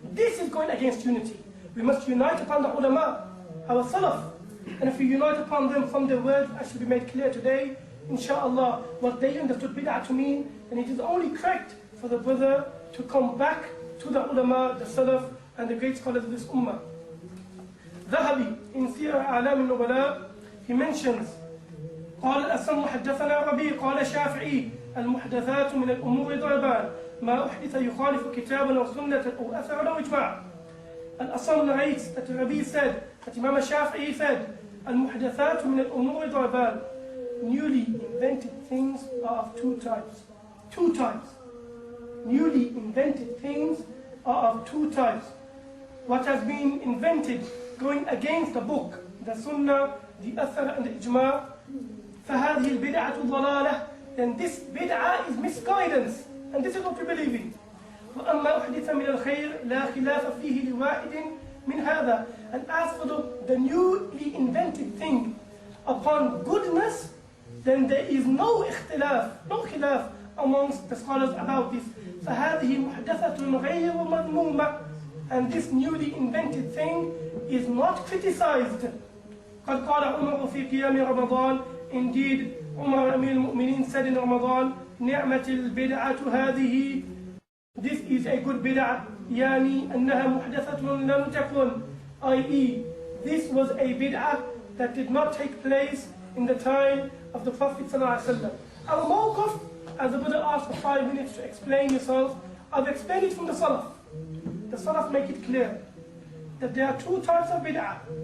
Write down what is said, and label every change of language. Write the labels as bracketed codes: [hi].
[en] This is going against unity. We must unite upon the ulama, our salaf. And if we unite upon them from the words, as should be made clear today, inshallah, what they understood bid'ah to mean, And it is only correct for the brother to come back to the ulama, the salaf, and the great scholars of this ummah. WAHABI in Siyar A'lam al-Nubala, he mentions [ar] قال الأسم حدثنا ربيع قال شافعي المحدثات من الأمور ضربان ما أحدث يخالف كتابا أو سنة أو أثر أو إجماع. [en] الأصم narrates that Rabi said, that Imam Shafi'i said, [ar] المحدثات من الأمور ضربان. [en] Newly invented things are of two types. Two types. Newly invented things are of two types. What has been invented going against the book, the sunnah, the athar and the ijma', [ar] فهذه البدعة ضلالة, [en] then this bid'ah is misguidance, and this is what we believe in. [ar] وأما أحدث من الخير لا خلاف فيه لواحد من هذا. [en] And as for the newly invented thing upon goodness, then there is no اختلاف, no khilaf amongst the scholars about this. [ar] فهذه محدثة غير مذمومة, [en] and this newly invented thing is not criticized. [ar] قد قال عمر في قيام رمضان, [en] indeed Umar Amir al-Mu'mineen said in Ramadan, [ar] نعمة البدعة هذه, [en] this is a good bid'ah, [ar] يعني أنها محدثة لم تكن, i.e. [en] this was a bid'ah that did not take place in the time of the Prophet ﷺ. Our mawqaf, as the Buddha asked for 5 minutes to explain yourself, I've explained it from the Salaf. The Salaf make it clear that there are two types of bid'ah.